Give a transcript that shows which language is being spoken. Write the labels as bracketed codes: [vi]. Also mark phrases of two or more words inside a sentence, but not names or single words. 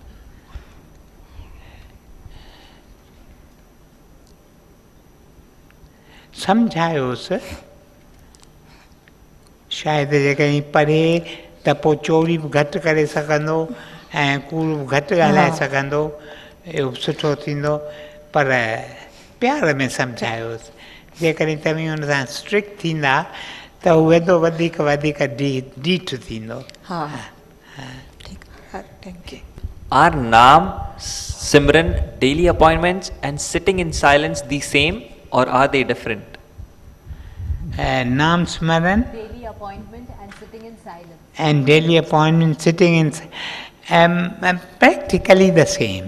[sd] सम्झायोसि, शायदि जेकॾहिं पढ़े त पोइ चोरी बि घटि करे सघंदो ऐं कूड़ बि घटि ॻाल्हाए सघंदो, इहो बि सुठो थींदो, पर प्यार में सम्झायोसि। जेकॾहिं तव्हीं हुन सां स्ट्रिक्ट थींदा त उहे तो वधीक डीठ थींदो। हा ठीकु आहे, [en] Thank you. Are Naam, Simran, daily appointments and sitting in silence the same or are they different? Nam Smaran Daily appointment and sitting in silence. and daily appointment sitting in practically the same.